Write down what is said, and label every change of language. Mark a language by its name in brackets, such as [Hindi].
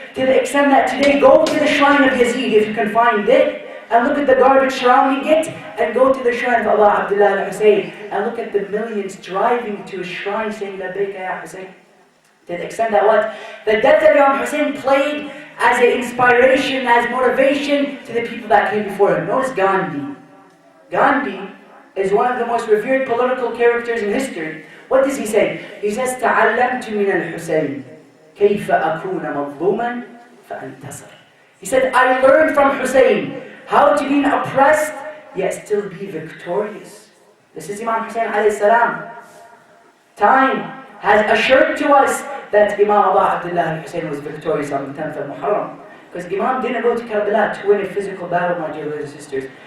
[English] To the extent that today, go to the shrine of Yazid if you can find it, and look at the garbage surrounding it, and go to the shrine of Allah Abdullah al-Hussein, and look at the millions driving to a shrine saying, Labbaika ya Hussein." To the extent that what? The death of Imam Hussein played as an inspiration, as motivation to the people that came before him. Notice Gandhi. Gandhi is one of the most revered political characters in history. What does he say? He says, [Arabic] تَعَلَّمْتُ مِنَ الْحُسَيْنِ كَيْفَ أَكُونَ مَظْلُومًا فَأَنْتَصِرْ. [English] He said, I learned from Hussein how to be oppressed, yet still be victorious. This is Imam Hussein alayhi salam. Time has assured to us that Imam Abu Abdullah al-Hussein was victorious on the 10th of Muharram. Because Imam didn't go to Karbala to win a physical battle, my dear brothers and sisters.